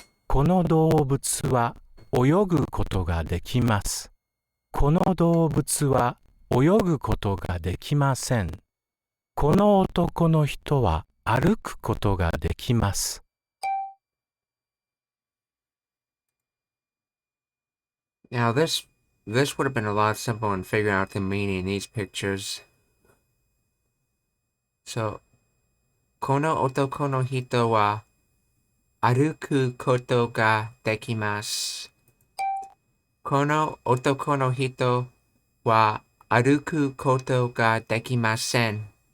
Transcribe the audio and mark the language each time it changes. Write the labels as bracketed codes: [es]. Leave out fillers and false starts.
[ja] この動物は泳ぐことができます。この動物は泳ぐことができません。この男の人は歩くことができます。 [en] Now this would have been a lot simpler in figuring out the meaning in these pictures. [ja] So, この男の人は歩くことができます。この男の人は歩くことができません。